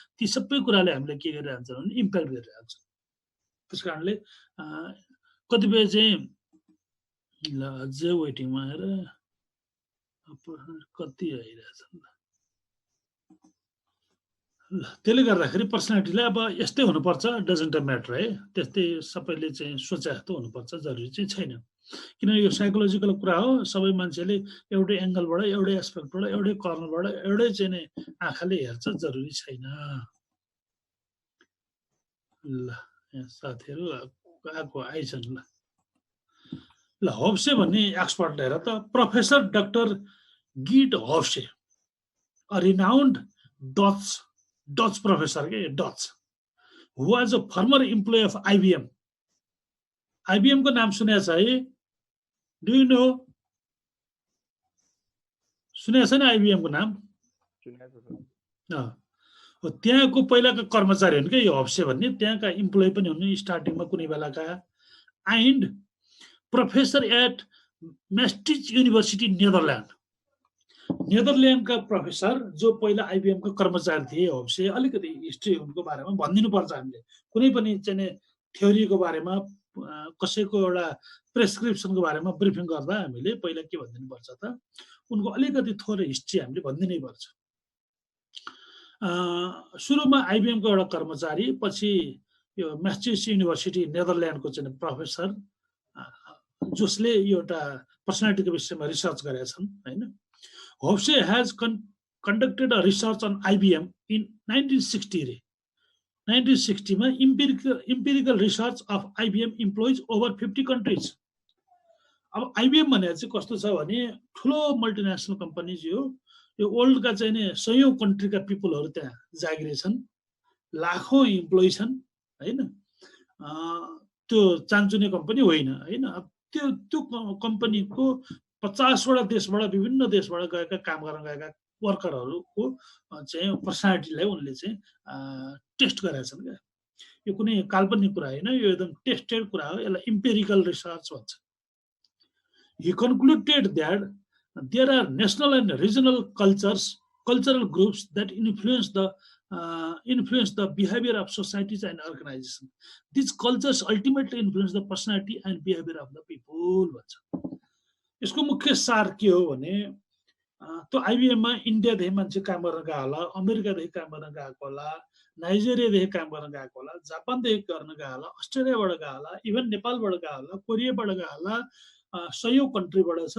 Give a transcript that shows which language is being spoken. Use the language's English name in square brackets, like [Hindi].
[Nepali] ती सबै कुराले हामीले के गरिरहन्छ भने इम्प्याक्ट गरिरहन्छ। त्यस कारणले कतिपय चाहिँ ल अझै वेटिङमा आएर कति आइरहेछ ल, त्यसले गर्दाखेरि पर्सनालिटीलाई अब यस्तै हुनुपर्छ [English] doesn't matter [Nepali] है, त्यस्तै सबैले चाहिँ सोचे जस्तो हुनुपर्छ जरुरी चाहिँ छैन। किनभने यो साइकोलोजिकल कुरा हो, सबै मान्छेले एउटै एङ्गलबाट, एउटै एस्पेक्टबाट, एउटै कर्नरबाट, एउटै चाहिँ नि आँखाले हेर्छ जरुरी छैन। ल यहाँ साथीहरू आएको आइछन्। ल होप्से भन्ने [English] expert [Nepali] हेर त, [English] Professor doctor Git होप्से, a renowned Dutch professor के Dutch, who was a former employee of IBM. [Nepali] IBM को नाम सुनेको छ है? [English] Do you know? [Nepali] सुनेको छ नि आइबिएम को नाम? त्यहाँको पहिलाका कर्मचारी हुन् क्या यो होप्से भन्ने, त्यहाँका इम्प्लोय पनि हुन् स्टार्टिङमा कुनै बेलाका, [English] And professor at Maastricht University Netherland. [Nepali] नेदरल्यान्डका professor जो पहिला आइबिएम का कर्मचारी थिए होप्से। अलिकति हिस्ट्री उनको बारेमा भनिदिनु पर्छ हामीले, कुनै पनि चाहिँ थ्योरीको बारेमा कसैको एउटा प्रेस्क्रिप्सनको बारेमा ब्रिफिङ गर्दा हामीले पहिला के भनिदिनु पर्छ त, उनको अलिकति थोरै हिस्ट्री हामीले भनिदिनै पर्छ। सुरुमा आइबिएम को एउटा कर्मचारी, पछि यो म्यास्टिच युनिभर्सिटी नेदरल्यान्डको चाहिँ प्रोफेसर, जसले एउटा पर्सनालिटीको विषयमा रिसर्च गरेका छन् हैन। [English] Hofstede has conducted a research on IBM in 1960 [Nepali] रे 1960 मा [English] empirical research of IBM employees over 50 countries। [Nepali] अब IBM भने चाहिँ कस्तो छ भने ठुलो मल्टिनेसनल कम्पनीज हो, यो वर्ल्डका चाहिँ नि सयौं कन्ट्रीका पिपलहरू त्यहाँ जागिरे छन्, लाखौं इम्प्लोइ छन् हैन। त्यो चान्चुने कम्पनी होइन हैन। त्यो कम्पनीको 50 वटा देशबाट, विभिन्न देशबाट गएका काम गर्न गएका वर्करहरूको चाहिँ पर्सनालिटीलाई उनले चाहिँ टेस्ट गरेका छन् क्या। यो कुनै काल्पनिक कुरा होइन, यो एकदम टेस्टेड कुरा हो, यसलाई इम्पेरिकल रिसर्च भन्छ। [English] He concluded that there are national and regional cultural groups that influence the behavior of societies and organizations. These cultures ultimately influence the personality and behavior of the people [Nepali] भन्छ। यसको मुख्य सार के हो भने, त्यो आइबिएममा इन्डियादेखि मान्छे काम गर्न गएको होला, अमेरिकादेखि काम गर्न गएको होला, नाइजेरियादेखि काम गर्न गएको होला, जापानदेखि गर्न गएको होला, अस्ट्रेलियाबाट गएको होला, इभन नेपालबाट गएको होला, कोरियाबाट गएको होला, सयौं कन्ट्रीबाट छ।